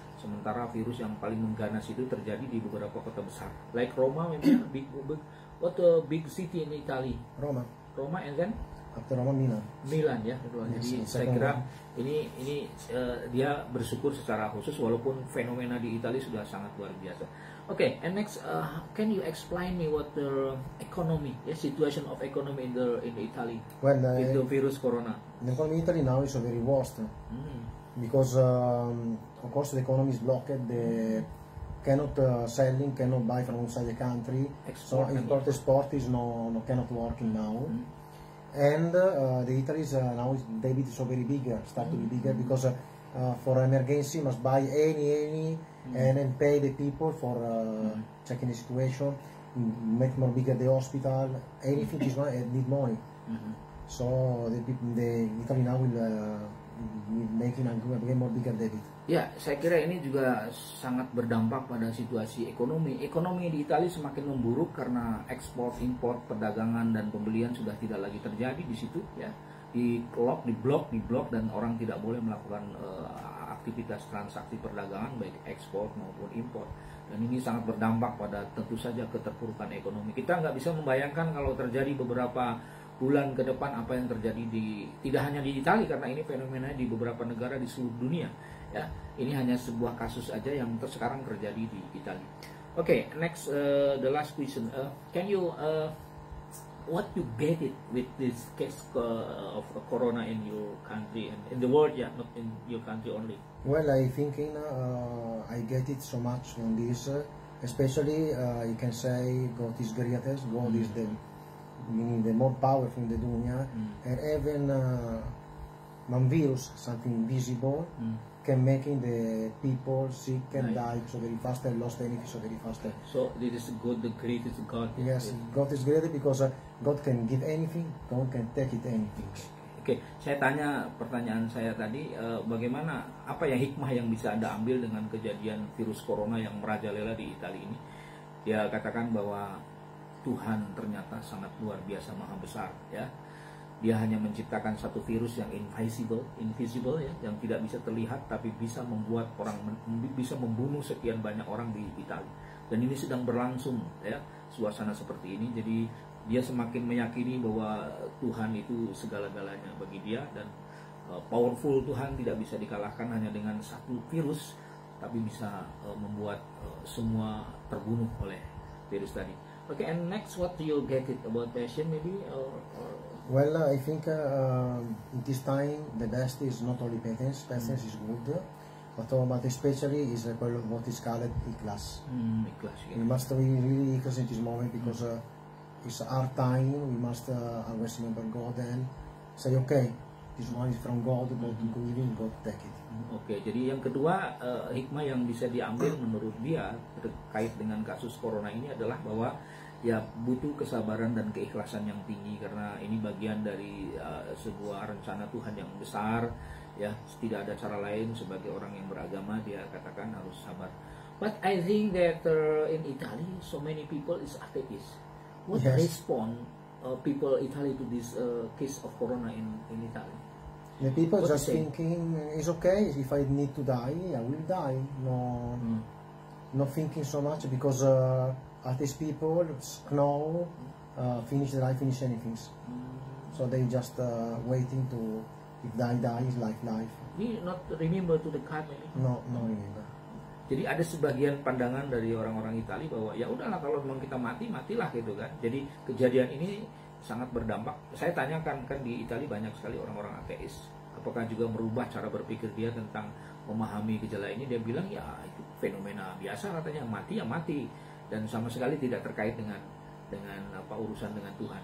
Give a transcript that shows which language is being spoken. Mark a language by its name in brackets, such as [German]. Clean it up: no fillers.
[Indonesian] Sementara virus yang paling mengganas itu terjadi di beberapa kota besar, [English] like Roma, maybe what a big city in Italy? Roma, and then after Roma, Milan, [Indonesian] ya. Jadi saya kira ini dia bersyukur secara khusus walaupun fenomena di Italia sudah sangat luar biasa. [English] Okay, and next, can you explain me what the economy, situation of economy in the Italy with the virus corona? The economy in Italy now is very worst. Because of course the economy is blocked, they cannot selling, cannot buy from outside the country, so export is cannot working now. And the Italy is now debit is so very bigger, start to be bigger, because for emergency must buy any and then pay the people for checking the situation, make more bigger the hospital, anything is need money. So the Italy now will making a more bigger debit. [Indonesian] Ya, saya kira ini juga sangat berdampak pada situasi ekonomi. Ekonomi di Italia semakin memburuk karena ekspor, impor, perdagangan dan pembelian sudah tidak lagi terjadi di situ, ya. Di blok, dan orang tidak boleh melakukan aktivitas transaksi perdagangan baik ekspor maupun impor. Dan ini sangat berdampak pada tentu saja keterpurukan ekonomi. Kita nggak bisa membayangkan kalau terjadi beberapa bulan ke depan apa yang terjadi tidak hanya di Italia, karena ini fenomena di beberapa negara di seluruh dunia, ya. Ini hanya sebuah kasus aja yang sekarang terjadi di Italia. [English] Okay, next, the last question, can you what you get it with this case of corona in your country and in the world, yeah, not in your country only? Well, I thinking I get it so much on this, especially you can say God is greatest, God is the meaning the more powerful in the dunya, and even virus, something invisible, can making the people sick and die so very faster, lost anything so very faster. So this is God, the greatest God. Yes, God is greater because God can give anything, God can take it anything. [Indonesian] Oke, saya tanya pertanyaan saya tadi, bagaimana, apa yang hikmah yang bisa Anda ambil dengan kejadian virus corona yang merajalela di Italia ini? Dia katakan bahwa Tuhan ternyata sangat luar biasa, maha besar, ya. Dia hanya menciptakan satu virus yang invisible ya, yang tidak bisa terlihat, tapi bisa membuat orang, bisa membunuh sekian banyak orang di Italia. Dan ini sedang berlangsung, ya, suasana seperti ini. Jadi dia semakin meyakini bahwa Tuhan itu segala-galanya bagi dia, dan powerful Tuhan tidak bisa dikalahkan hanya dengan satu virus, tapi bisa membuat semua terbunuh oleh virus tadi. [English] Okay, and next, what do you get it about passion maybe? Well, I think in this time the best is not only patience. Patience is good, but especially is what is called ikhlas. Ikhlas, yeah. We must be really ikhlas in this moment because it's our time. We must always remember God and say, okay, this one is from God, God giving, God take it. [Indonesian] Oke, jadi yang kedua, hikmah yang bisa diambil menurut dia terkait dengan kasus corona ini adalah bahwa ya butuh kesabaran dan keikhlasan yang tinggi, karena ini bagian dari sebuah rencana Tuhan yang besar, ya. Tidak ada cara lain sebagai orang yang beragama, dia katakan harus sabar. [English] But I think that in Italy so many people is atheist. What respond people Italy to this case of corona in Italy? The people just thinking it's okay if I need to die, I will die. No, not thinking so much because atheist people know finish the life, finish anything. So they just waiting to if die, life. We not remember to the card maybe. No remember. [Indonesian] Jadi ada sebagian pandangan dari orang-orang Italia bahwa ya udahlah, kalau memang kita mati, matilah gitu kan. Jadi kejadian ini sangat berdampak. Saya tanyakan, kan di Italia banyak sekali orang-orang ateis, apakah juga merubah cara berpikir dia tentang memahami gejala ini? Dia bilang ya itu fenomena biasa katanya, mati ya mati, dan sama sekali tidak terkait dengan apa urusan dengan Tuhan.